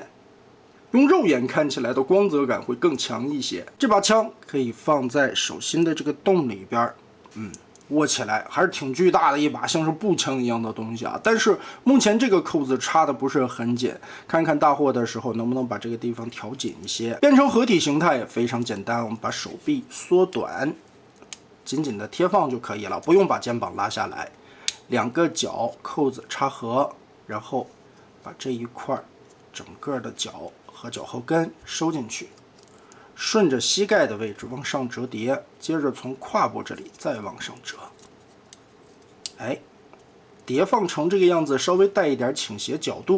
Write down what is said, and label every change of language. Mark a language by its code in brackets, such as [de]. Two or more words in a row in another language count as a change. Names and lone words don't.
[zh] 用肉眼看起来的光泽感會更強一些。这把槍可以放在手心的這個洞裡邊，握起來還是挺巨大的一把，像是步槍一樣的東西啊。但是目前這個扣子插的不是很緊，看看大貨的時候能不能把這個地方調緊一些。變成合體形態也非常簡單，我們把手臂縮短，緊緊的貼放就可以了，不用把肩膀拉下來。兩個腳扣子插合，然後把這一塊整個的腳和腳後跟收進去，順着膝蓋的位置往上折疊，接着從胯部這裡再往上折，哎，疊放成這個樣子，稍微帶一點傾斜角度。